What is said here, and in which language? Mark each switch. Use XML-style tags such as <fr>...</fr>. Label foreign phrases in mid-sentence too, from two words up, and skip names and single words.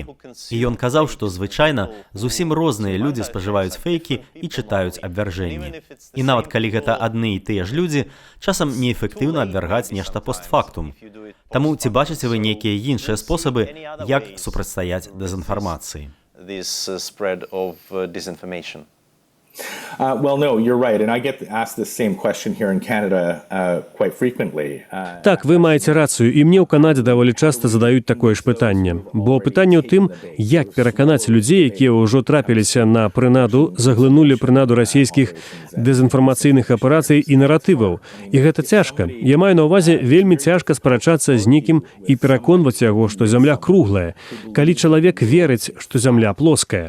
<be>І ён казаў, што звычайна зусім розныя людзі спажываюць фэйкі і чытаюць абвяржэнні. І нават калі гэта адны і тыя ж людзі, часам неэфектыўна абвяргаць нешта постфактум. Таму ці бачыце вы нейкія іншыя спосабы, як супрацьстаяць дэзінфармацыі?</be> <en>Well, no, you're right, and I get asked this same question here in Canada quite frequently.</en> <be>Так, вы маеце рацыю, і мне ў Канадзе даволі часта задаюць такое ж пытанне. Бо пытанне ў тым, як пераканаць людзей, якія ўжо трапіліся на прынаду, заглынулі прынаду расійскіх дэзінфармацыйных аперацый і наратываў. І гэта цяжка. Я маю на ўвазе, вельмі цяжка спрачацца з некім і пераконваць яго, што зямля круглая, калі чалавек верыць, што зямля плоская.</be>